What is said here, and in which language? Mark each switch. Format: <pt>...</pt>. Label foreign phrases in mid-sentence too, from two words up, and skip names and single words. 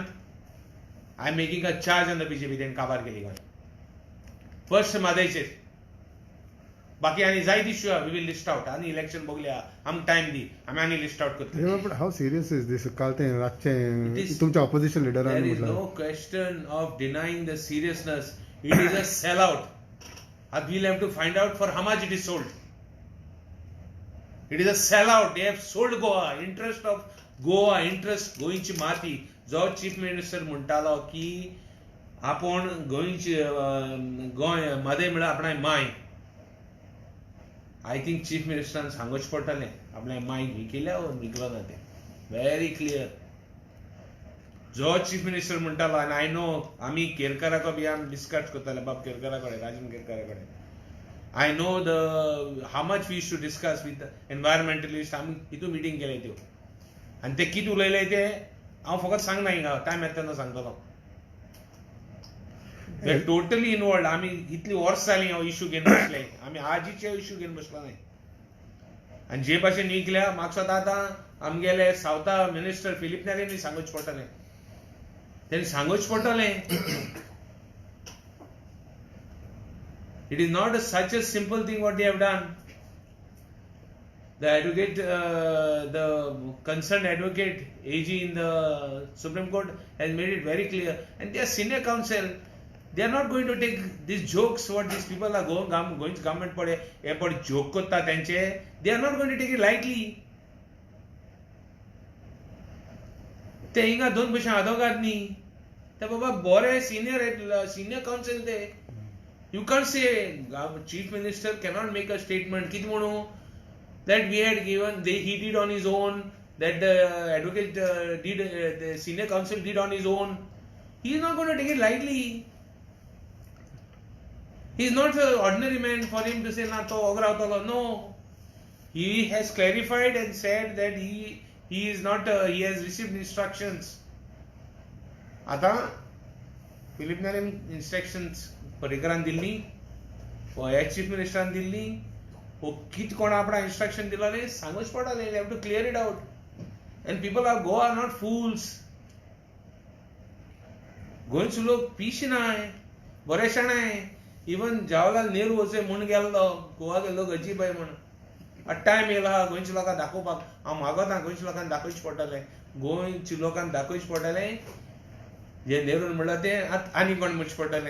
<en>I am making a charge on the BJP</en> <kok>तेणें काबार केली गोंय. फर्स्ट म्हादयचेर. बाकी आनी जायत इश्यू आहा,</kok> <en>we will list out.</en> <kok>आनी इलेक्शन बगल्या, आमकां टायम दी, आमी आनी</kok> <en>list out</en> <kok>करतले.</kok> <en>But how serious is this call ते It</en> <kok>रातचें</kok> <en>is-</en> <kok>तुमच्या ऑपोजिशन</kok> <en>There</en> <kok>लिडरान</kok> <en>is no</en> <kok>म्हटलं</kok> <en>question of denying the seriousness. It is a sellout. And we'll have to find out for how much it is sold. It is a sellout. They have sold Goa. Interest of Goa, interest</en> <kok>गोंयची माती. जो चीफ मिनिस्टर म्हणटालो की आपण गोंयची गोंय मदें म्हळ्यार आपणाय माय.</kok> <en>I think</en> <kok>चीफ मिनिस्टरान सांगूच पडटलें आपल्या माय विकिल्या विकलो ना तें.</kok> <en>Very clear.</en> <kok>जो</kok> <en>chief minister</en> <kok>म्हणटालो, आनी</kok> <en>I know</en> <kok>आमी केरकाराको बी आमी डिस्कस करताले बाब केरकारा कडेन, राजन केरकारा कडेन.</kok> <en>I know the how much we use to discuss with environmentalist.</en> <kok>आमी हितून मिटींग केले त्यो आनी ते कितें उलयले ते हांव फकत सांगना हिंगा, टायम येता तेन्ना सांगतलो.</kok> <en>They totally involved.</en> <kok>आमी इतली वर्स जालीं हांव इश्यू घेवन बसले, आमी आजीचे इश्यू घेवन बसलो न्हय. आनी जे भाशेन विकल्या म्हाका स्वता आतां आमगेले सावथा मिनिस्टर फिलीप नेरेंनी सांगूच पडटलें. तेणी सांगूच पडटलें.</kok> <en>It is not such a simple thing what they have done. The advocate, the concerned advocate, AG in the Supreme Court has made it very clear. And they are senior counsel. They are not going to take these jokes what these people are going to government for a joke</en> <kok>kotta tenche.</kok> <en>They are not going to take it lightly.</en> <kok>ते हिंगा दोन पैसे आदोगाद न्ही. ते बाबा बरे</kok> <en>senior counsel</en> <kok>ते.</kok> <en>You can't say chief minister cannot make a statement</en> <kok>कित म्हणू</kok> <en>that we had given, he did on his own, that the advocate did, the senior counsel did on his own. He is not going to take it lightly. He is not an ordinary man for him to say,</en> <kok>na to agravtalo.</kok> <en>No. He has clarified and said that he is not, he has received instructions.</en> <kok>Ata, Philip Naren instructions Parikaran दिल्ली,</kok> <en>chief minister</en> <kok>दिल्ली, हो कित कोण आपणा इंस्ट्रक्शन दिलेले सांगूच पडटलें.</kok> <en>You have to clear it out. And people are Goa are not fools.</en> <kok>गोंयचे लोक पिशी नाय, बरे शाणाय. इवन जवाहरलाल नेहरू असे म्हूण गेल्लो गोवाचे लोक अजीब आहे म्हूण. टायम येयला गोंयच्या लोकांक दाखोवपाक. हांव मागोता गोंयच्या लोकांक दाखोवचें पडटलें. गोंयच्या लोकांक दाखोवचें पडटलें जे नेरून म्हणलां तें आनी कोण म्हणचें पडटलें.</kok>